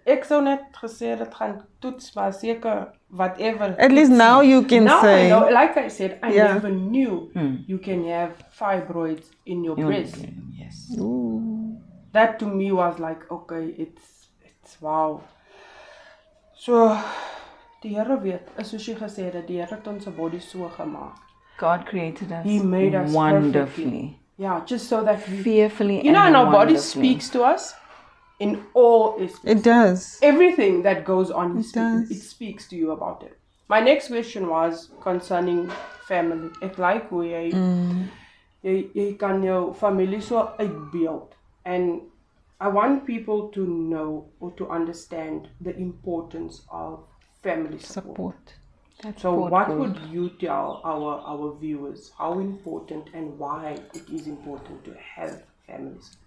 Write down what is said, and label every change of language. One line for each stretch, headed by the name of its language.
Afrikaans: Ek sou net gesê dit gaan toets, maar seker whatever.
English: At least now you can say. Now, like I said, I never knew you can have fibroids in your breast. Yes. Ooh. That to me was like, okay, it's wow.
Afrikaans: So, die Here weet, soos jy gesê het, die Here het ons body so gemaak.
English: God created us. He made us wonderfully. Perfectly. Yeah, just so that we... Fearfully You know, and our body speaks to us in all aspects. It does. Everything that goes on, it speaks to you about it. My next question was concerning family.
Afrikaans: Ek like hoe jy kan jou familie so uitbeeld.
English: And I want people to know or to understand the importance of family support. So what would you tell our viewers how important and why it is important to have family support?